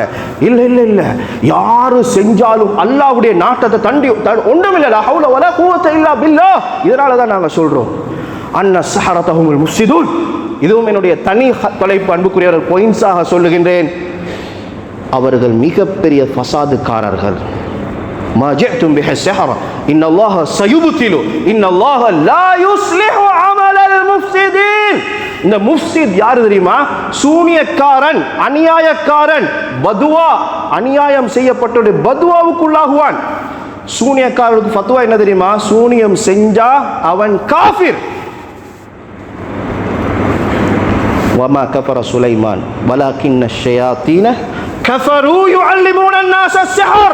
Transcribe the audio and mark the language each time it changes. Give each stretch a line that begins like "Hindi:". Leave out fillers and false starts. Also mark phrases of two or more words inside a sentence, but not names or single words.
Tamil: இல்ல யாரு செஞ்சாலும் அல்லாஹ்வுடைய நாட்டத்தை தண்டி ஒன்றுமில்லை.
Arabic: لا حول ولا قوة إلا بالله.
Tamil: இதனாலதான் நாங்க சொல்றோம்
Arabic: أن السحرة هم المفسدون.
Tamil: இதுவும் என்னுடைய தனி தலைப்பு அன்புக்குரியவர் பாயிண்ட்ஸாக சொல்லுகின்றேன். அவர்கள் மிகப்பெரிய ஃபசாதுக்காரர்கள்.
Arabic: ما جئتم به السحر ان الله سيبطل ان الله لا يصلح عمل المفسدين.
Tamil: இந்த முஃப்ஸித் யார் தெரியுமா? சூனியக்காரன், அநியாயக்காரன், பதுவா, அநியாயம் செய்யப்பட்டவருடைய பதுவாவுக்குள்ளாகுவான். சூனியக்காரருக்கு ஃபத்வா என்ன தெரியுமா? சூனியம் செஞ்சா அவன் காஃபிர்.
Arabic: وما كفر سليمان ولكن الشياطين كفروا يعلمون الناس السحر.